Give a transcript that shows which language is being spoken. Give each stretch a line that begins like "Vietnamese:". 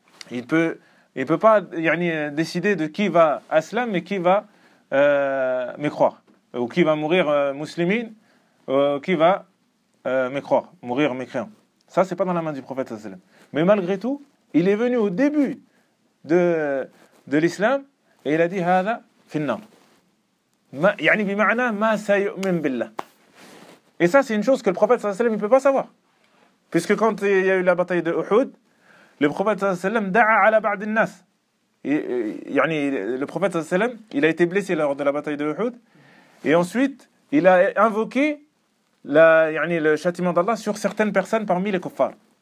French: Il peut pas يعني décider de qui va aslam et qui va mécroire ou qui va mourir musulmane ou qui va mécroire, mourir mécréant. Ça, ce n'est pas dans la main du prophète. Mais malgré tout, Il est venu au début de l'islam et il a dit
Arabic: هذا في النار. يعني بمعنى ما سيؤمن بالله.
French: Et ça, c'est une chose que le prophète
Arabic: sallallahu alayhi wa sallam
French: ne peut pas savoir. Puisque quand il y a eu la bataille de Uhud, le prophète sallallahu alayhi wa sallam
Arabic: da'a ala ba'd an-nas.
French: يعني le prophète
Arabic: sallallahu alayhi wa sallam,
French: il a été blessé lors de la bataille de Uhud et ensuite, il a invoqué le châtiment d'Allah sur certaines personnes parmi les kuffars.